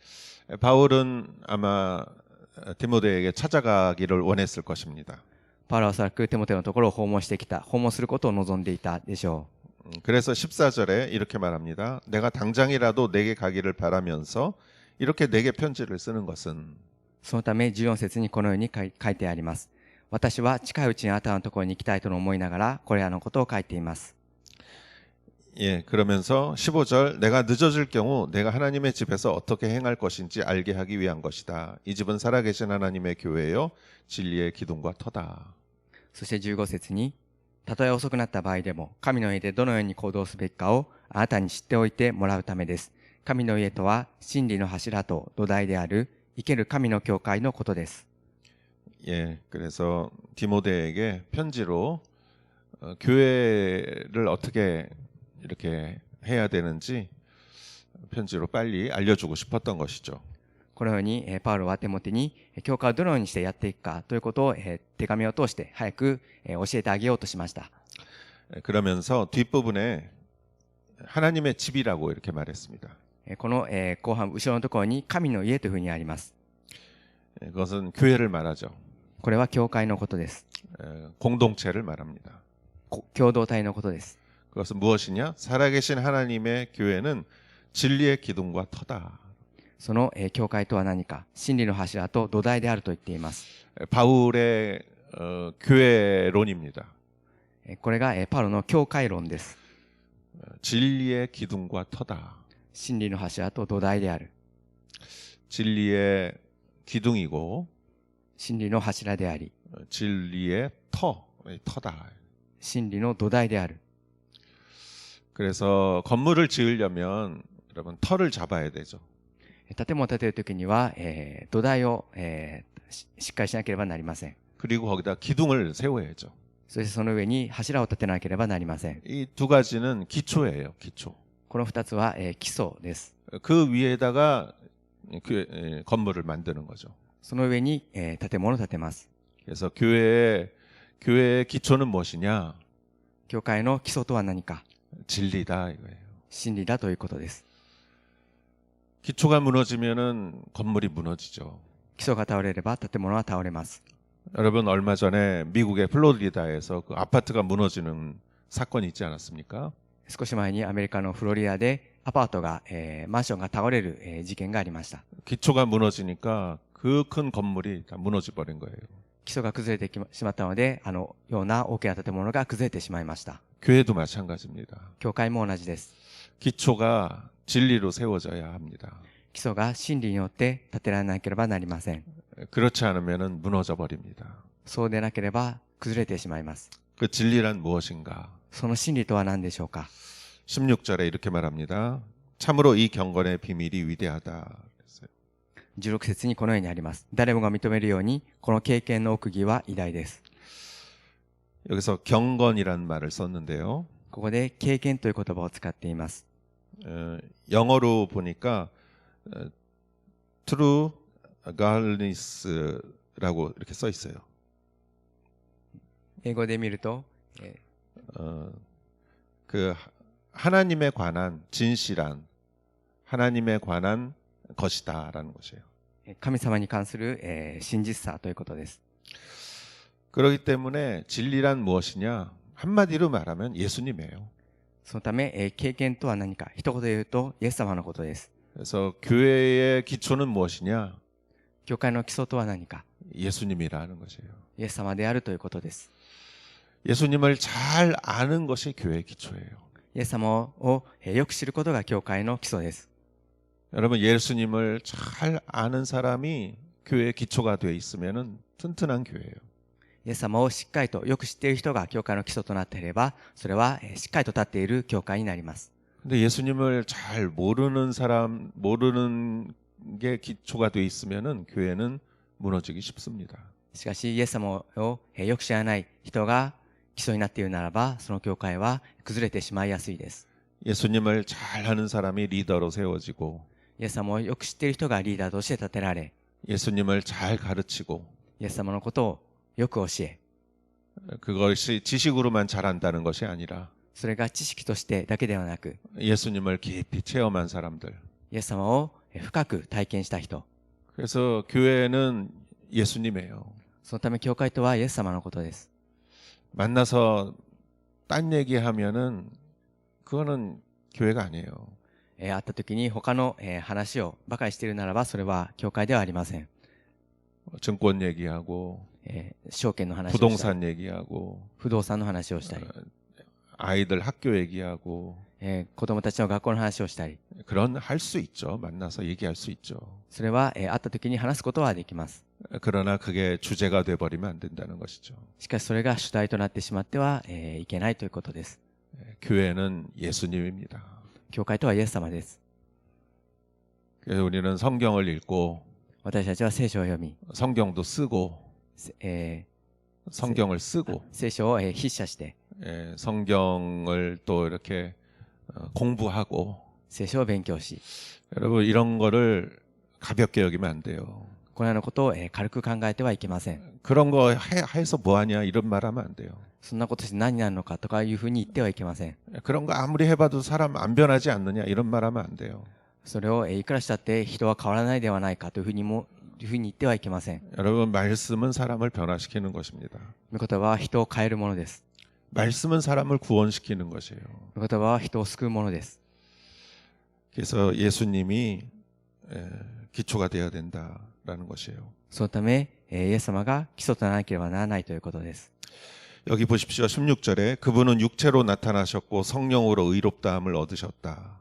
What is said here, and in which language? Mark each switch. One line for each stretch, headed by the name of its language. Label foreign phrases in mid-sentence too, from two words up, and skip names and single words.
Korean: 바울은 아마 디모데에게 찾아가기를 원했을 것입니다.
Japanese: パウロはおそらくテモテのところを訪問することを望んでいたでしょ
Korean: 그래서 14절에 이렇게 말합니다. 내가 당장이라도 내게 가기를 바라면서 이렇게 내게 편지를 쓰는 것은
Japanese: う。そのため14節にこのように書いてあります。私は近いうちにあなたのところに行きたいと思いながらこれらのことを書いています。
Korean: 예, 그러면서 15절 내가 늦어질 경우 내가 하나님의 집에서 어떻게 행할 것인지 알게 하기 위한 것이다. 이 집은 살아계신 하나님의 교회요 진리의 기둥과 터다.
Japanese: そして15節に、たとえ遅くなった場合でも、神の家でどのように行動すべきかをあなたに知っておいてもらうためです。神の家とは真理の柱と土台である生ける神の教会のことです。
Korean: 예, 그래서 디모데에게 편지로 교회를 어떻게 이렇게 해야 되는지 편지로 빨리 알려주고 싶었던 것이죠.
Japanese: このように、パウロはテモテに、教会をどのようにしてやっていくかということを、手紙を通して早く、教えてあげようとしました。
Korean: 그러면서 뒷부분에 하나님의 집이라고 이렇게 말했습니다.
Japanese: この、後半、後ろのところに神の家というふうにあります。
Korean: 그것은 교회를 말하죠.
Japanese: これは教会のことです。
Korean: 공동체를 말합니다.
Japanese: 共同体のことです。
Korean: 그것은 무엇이냐? 살아계신 하나님의 교회는 진리의 기둥과 터다.
Japanese: その、教会とは何か、真理の柱と土台であると言っています。
Korean: 바울의 교회론입니다.
Japanese: これが、パウロの教会論です。
Korean: 진리의 기둥과 터다.
Japanese: 真理の柱と土台である。
Korean: 진리의 기둥이고
Japanese: 真理の柱であり、
Korean: 진리의 터다.
Japanese: 真理の土台である。
Korean: 그래서 건물을 지으려면 여러분 터를 잡아야 되죠.
Japanese: 建物を建てるときには、土台を、しっかりしなければなりません。
Korean: 그리고 거기다 기둥을 세워야죠.
Japanese: そしてその上に柱を立てなければなりません。
Korean: 이 두 가지는 기초예요. 기초.
Japanese: この二つは、基礎です。
Korean: 그 위에다가 건물을 만드는 거죠.
Japanese: その上に、建物を建てます。
Korean: 그래서 교회의 기초는 무엇이냐?
Japanese: 教会の基礎とは何か、
Korean: 진리다 이거예요.
Japanese: 真理だということです。
Korean: 기초가 무너지면은 건물이 무너지죠.
Japanese: 基礎が倒れれば建物は倒れます。
Korean: 여러분 얼마 전에 미국의 플로리다에서 그 아파트가 무너지는 사건이 있지 않았습니까?
Japanese: 少し前にアメリカのフロリダでアパートが、マンションが倒れる、事件がありました。
Korean: 기초가 무너지니까 그 큰 건물이 다 무너져 버린 거예요.
Japanese: 基礎が崩れてしまったので、あのような大きな建物が崩れてしまいました。
Korean: 교회도 마찬가지입니다.
Japanese: 教会も同じです。
Korean: 기초가 진리로 세워져야 합니다.
Japanese: 基礎が真理によって建てられなければなりません。
Korean: 그렇지 않으면 무너져 버립니다.
Japanese: そうでなければ崩れてしまいます。
Korean: 그 진리란 무엇인가?
Japanese: その真理とは何でしょうか。
Korean: 16절에 이렇게 말합니다. 참으로 이 경건의 비밀이 위대하다.
Japanese: 16 節にこのようにあります。誰もが認めるように、この経験の奥義は偉大です。
Korean: 여기서 경건이란 말을 썼는데요.
Japanese: ここで経験という言葉を使っています。
Korean: 영어로 보니까
English: true godliness
Korean: 라고 이렇게 써 있어요.
Japanese: 英語で見ると、
Korean: 그 하나님에 관한 진실한 하나님에 관한 것이다라는 것이에요.
Japanese: 神様に関する、真実さということです。
Korean: 그렇기 때문에 진리란 무엇이냐? 한마디로 말하면 예수님이에요.
Japanese: そのため、経験とは何か、一言で言うとイエス様のことです。
Korean: 그래서 교회의 기초는 무엇이냐?
Japanese: 教会の基礎とは何か、
Korean: 예수님이라는 것이에요.
Japanese: イエス様であるということです。
Korean: 예수님을 잘 아는 것이 교회의 기초예요.
Japanese: イエス様をよく知ることが教会の基礎です。
Korean: 여러분 예수님을 잘 아는 사람이 교회의 기초가 되어 있으면은 튼튼한 교회예요.
Japanese: イエス様をしっかりとよく知っている人が教会の基礎となっていれば、それはしっかりと立っている教会になります。
Korean: 근데 예수님을 잘 모르는 사람, 모르는 게 기초가 되어 있으면은 교회는 무너지기 쉽습니다.
Japanese: しかしイエス様をよく知らない人が基礎になっているならば、その教会は崩れてしまいやすいです。
Korean: 예수님을 잘 아는 사람이 리더로 세워지고
Japanese: イエス様をよく知っている人がリーダーとして立てられ、
Korean: 예수님을 잘 가르치고
Japanese: イエス様のことをよく教え、
Korean: 그것이 지식으로만 잘한다는 것이 아니라
Japanese: それが知識としてだけではなく、
Korean: 예수님을 깊이 체험한 사람들.
Japanese: イエス様を深く体験した人、
Korean: 그래서 교회는 예수님이에요.
Japanese: そのため教会とはイエス様のことです。
Korean: 만나서 딴 얘기하면은 그거는 교회가 아니에요.
Japanese: 会った時に他の話をばかりしているならば、それは教会ではありません。
Korean: 증권 얘기하고
Japanese: 証券の話をしたり、
Korean: 부동산 얘기하고
Japanese: 不動産の話をしたり、
Korean: 아이들 학교 얘기하고
Japanese: 子供たちの学校の話をしたり、
Korean: 그런 할 수 있죠. 만나서 얘기할 수 있죠.
Japanese: それは会った時に話すことはできます。
Korean: 그러나 그게 주제가 돼버리면 안 된다는 것이죠.
Japanese: しかしそれが主体となってしまってはいけないということです。
Korean: 교회는 예수님입니다.
Japanese: 教会とはイエス様です。
Korean: 그래서 우리는 성경을 읽고
Japanese: 私たちは聖書を読み、
Korean: 성경도 쓰고 성경을 쓰고
Japanese: 聖書を筆写して、
Korean: 성경을 또 이렇게 공부하고
Japanese: 聖書を勉強し、
Korean: 여러분 이런 거를 가볍게 여기면 안 돼요.
Japanese: このようなことを軽く考えてはいけません。
Korean: 그런 거 해서 뭐하냐 이런 말 하면 안 돼요.
Japanese: そんなことして何になるのかとかいうふうに言ってはいけません。
Korean: 그런 거 아무리 해봐도 사람 안 변하지 않느냐 이런 말 하면 안 돼요.
Japanese: それをいくらしたって人は変わらないではないかというふうに言ってはいけません。
Korean: 여러분 말씀은 사람을 변화시키는 것입니다.
Japanese: 御言葉は人を変えるものです。
Korean: 말씀은 사람을 구원시키는 것이에요.
Japanese: 御言葉は人を救うものです。
Korean: 그래서 예수님이 기초가 되어야 된다라는 것이에요.
Japanese: そのためイエス様が基礎とならなければならないということです。
Korean: 여기 보십시오. 16절에 그분은 육체로 나타나셨고 성령으로 의롭다함을 얻으셨다.